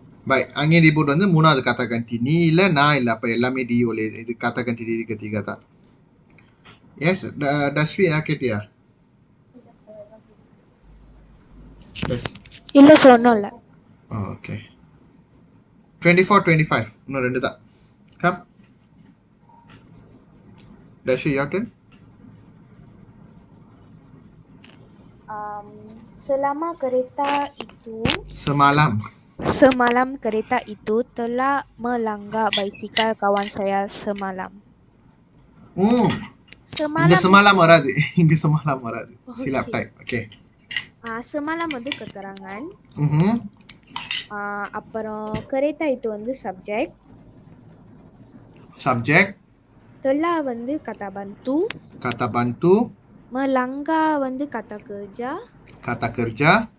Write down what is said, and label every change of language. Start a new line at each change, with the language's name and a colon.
Malay: Baik, angin ribut
Tamil: வந்து மூணாவது கத்தா கந்தி. நீ இல்ல, நான் இல்ல. அப்ப எல்லாமே டி ஒலி. இது கத்தா கந்தி டி கத்திகா தான்.
English: Yes,
Tamil: Dasri கேட்டியா?
English: Yes.
Tamil: இல்ல சொன்னோம்ல.
English: Oh, okay. 24, 25.
Tamil: இன்னும் 2 தான்.
English: Come. Dasri, your turn.
Malay: Selama kereta itu Semalam kereta itu telah melanggar basikal kawan saya semalam.
Tamil: இங்க semalam வராது. இங்க semalam வராது.
Malay: Silap
English: type. Okay.
Tamil: Semalam வந்து keterangan. Mhm. அப்புறம் kereta itu வந்து subject.
English: Subject.
Tamil: Telah வந்து kata bantu. Melanggar வந்து kata kerja.